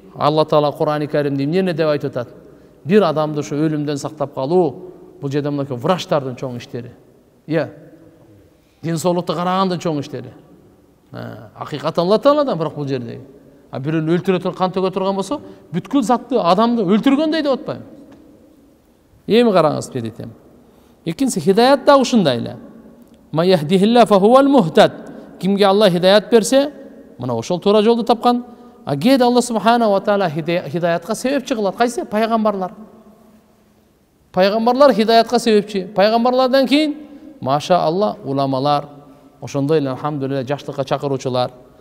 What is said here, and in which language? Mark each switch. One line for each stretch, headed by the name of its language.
Kyrgyz: Алла Таала Кур'ан-ы Каримде эмне деп айтып атат? Бир адамды ошо өлүмдөн сактап калуу, бул жерде мынакей врачтардын чоң иштери. Ден соолукту карагандын чоң иштери. Акыйкат Алла Тааладан, бирок бул жерде бирөөнү өлтүрө турган, кан төгө турган болсо, бүткүл затты, адамды өлтүргөндөй деп атпайбы? Эми караңыз беритем. Экинчиси хидаят да ушундай эле.
Arabic: Ма яхдихилла фа хувал мухтад.
Kyrgyz: Кимге Алла хидаят берсе, мына ошол туура жолду тапкан. Кээде Алла субхана ва таала хидаятка себепчи кылат. Кайсы? Пайгамбарлар. Пайгамбарлар хидаятка себепчи. Пайгамбарлардан кийин маша Алла уламалар, ошондой эле алхамдулилля жакшылыкка чакыруучулар.